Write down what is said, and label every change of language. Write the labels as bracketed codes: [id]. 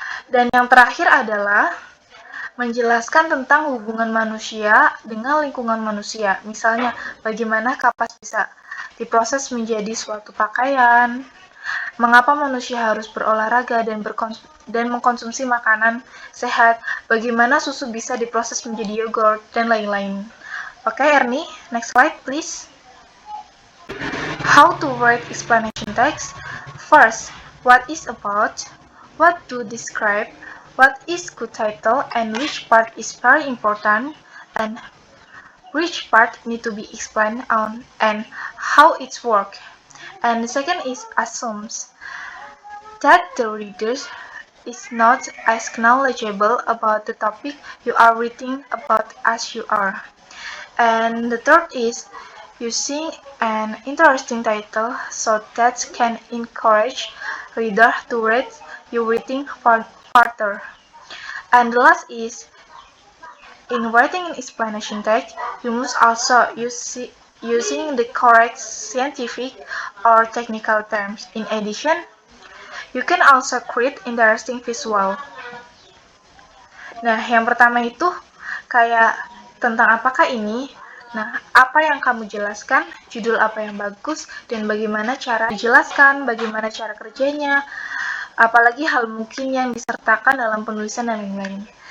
[id] Dan yang terakhir adalah menjelaskan tentang hubungan manusia dengan lingkungan manusia. Misalnya, bagaimana kapas bisa diproses menjadi suatu pakaian, mengapa manusia harus berolahraga dan mengkonsumsi makanan sehat, bagaimana susu bisa diproses menjadi yogurt, dan lain-lain. [en] Oke, Ernie, next slide please. How to write explanation text? First, what is about, what to describe, what is good title, and which part is very important, and which part need to be explained on, and how it's work. And the second is assumes that the reader is not as knowledgeable about the topic you are reading about as you are. And the third is using an interesting title so that can encourage reader to read your reading further. And the last is in writing an explanation text, you must also using the correct scientific or technical terms. In addition, you can also create interesting visual. [id] Nah, yang pertama itu kayak tentang apakah ini? Nah, apa yang kamu jelaskan, judul apa yang bagus, dan bagaimana cara dijelaskan, bagaimana cara kerjanya, apalagi hal mungkin yang disertakan dalam penulisan dan lain-lain.